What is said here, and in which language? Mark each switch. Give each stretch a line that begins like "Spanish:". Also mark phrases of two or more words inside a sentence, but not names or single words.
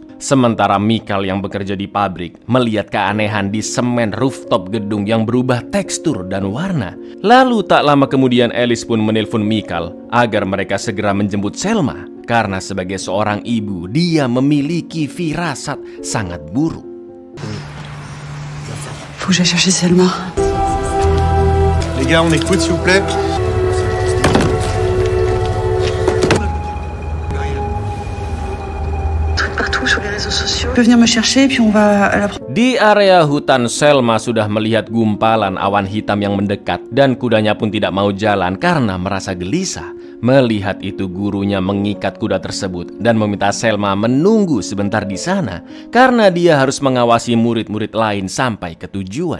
Indonesian: Sementara Michael yang bekerja di pabrik melihat keanehan di semen rooftop gedung yang berubah tekstur dan warna. Lalu tak lama kemudian Alice pun menelpon Michael agar mereka segera menjemput Selma. Karena sebagai seorang ibu, dia memiliki firasat sangat buruk.
French: Faut que j'aille chercher Selma. Les gars, on écoute s'il vous plaît. Sur les réseaux sociaux. Tu peux venir me chercher puis on va à la...
Indonesian: Di area hutan, Selma sudah melihat gumpalan awan hitam yang mendekat dan kudanya pun tidak mau jalan karena merasa gelisah. Melihat itu, gurunya mengikat kuda tersebut dan meminta Selma menunggu sebentar di sana karena dia harus mengawasi murid-murid lain sampai ke tujuan.